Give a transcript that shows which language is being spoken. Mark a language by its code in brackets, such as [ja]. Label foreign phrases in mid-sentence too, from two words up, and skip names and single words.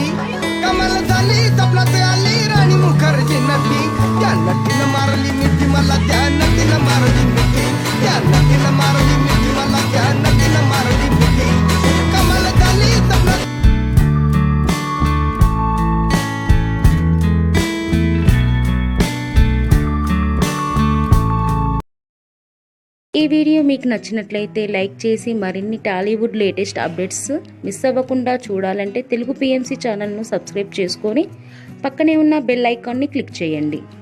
[mr] कमल झाली स्वप्नात आली राणी मुखर्जी नटी. त्या नटीनं मारली मिठी मला, त्या नटीनं मारली मिठी. त्या नटीनं मारली मिठी मला, त्या नटीनं मारली मिठी. कमल झाली स्वप्नात. [te] ఈ వీడియో మీకు నచ్చినట్లయితే లైక్ చేసి మరిన్ని టాలీవుడ్ [en] latest updates [te] మిస్ అవ్వకుండా చూడాలంటే తెలుగు పిఎంసి ఛానల్ను సబ్స్క్రైబ్ చేసుకొని పక్కనే ఉన్న [en] bell icon click [te] చేయండి.